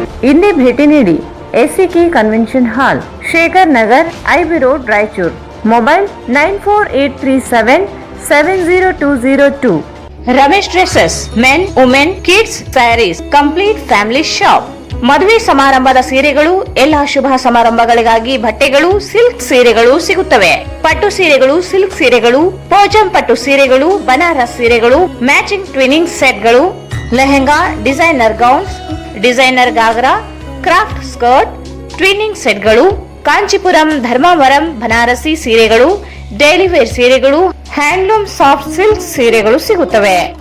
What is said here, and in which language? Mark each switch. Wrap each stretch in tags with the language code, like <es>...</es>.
<kn>ಇಲ್ಲಿ ಭೇಟಿ ನೀಡಿ. SAK convention hall, Shekhar Nagar, IB road, Raichur. Mobile 94837700202.</kn> <en>Ramesh Dresses, men, women, kids, sarees, complete family shop.</en> <kn>ಮದುವೆ ಸಮಾರಂಭದ ಸೀರೆಗಳು, ಎಲ್ಲಾ ಶುಭ ಸಮಾರಂಭಗಳಿಗಾಗಿ ಬಟ್ಟೆಗಳು, ಸಿಲ್ಕ್ ಸೀರೆಗಳು ಸಿಗುತ್ತವೆ. ಪಟ್ಟು ಸೀರೆಗಳು, ಸಿಲ್ಕ್ ಸೀರೆಗಳು, ಪೋಜಂ ಪಟ್ಟು ಸೀರೆಗಳು, ಬನಾರಸ್ ಸೀರೆಗಳು, matching twinning ಸೆಟ್ಗಳು, lehenga, designer gowns, designer ghagra, craft skirt, twinning ಸೆಟ್ಗಳು, Kanchipuram, Dharmavaram, Banarasi ಸೀರೆಗಳು, ಡೈಲಿ ವೇರ್ ಸೀರೆಗಳು, ಹ್ಯಾಂಡ್ಲೂಮ್ ಸಾಫ್ಟ್ ಸಿಲ್ಕ್ ಸೀರೆಗಳು ಸಿಗುತ್ತವೆ.</kn>